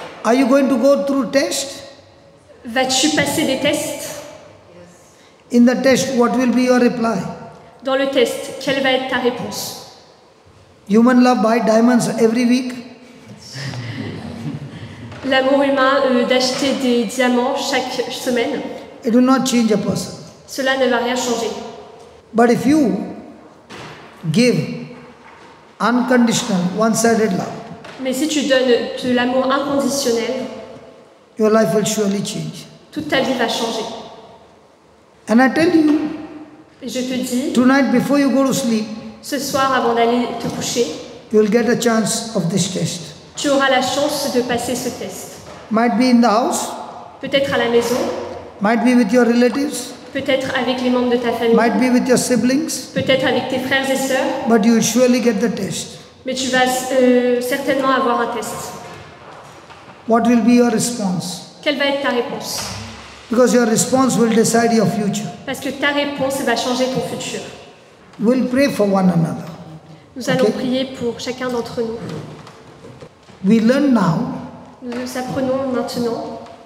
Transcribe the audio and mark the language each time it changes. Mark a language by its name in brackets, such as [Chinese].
[English] are you going to go through test? [French] vas-tu passer des tests? [English] In the test, what will be your reply? [French] Dans le test, quelle va être ta réponse? [English] Human love buy diamonds every week. [French] L'amour humain d'acheter des diamants chaque semaine, [English] It will not change a person. [French] cela ne va rien changer. [English] But if you give unconditional, one-sided love, [French] Mais si tu donnes de l'amour inconditionnel, [English] your life will surely change. [French] toute ta vie va changer. [English] And I tell you, [French] Et je te dis, [English] tonight before you go to sleep, [French] ce soir avant d'aller te coucher, [English] you will get a chance of this test. [French] tu auras la chance de passer ce test. [English] Might be in the house, [French] Peut-être à la maison, [English] might be with your relatives, [French] peut-être avec les membres de ta famille, [English] might be with your siblings, [French] peut-être avec tes frères et sœurs, [English] but you will surely get the test. [French] mais tu vas certainement avoir un test. [English] What will be your response? [French] Quelle va être ta réponse? [English] Because your response will decide your future. [French] Parce que ta réponse va changer ton futur. [English] We'll pray for one another. [French] Nous allons [English] Ok. [French] prier pour chacun d'entre nous. [English] We learn now [French] Nous apprenons maintenant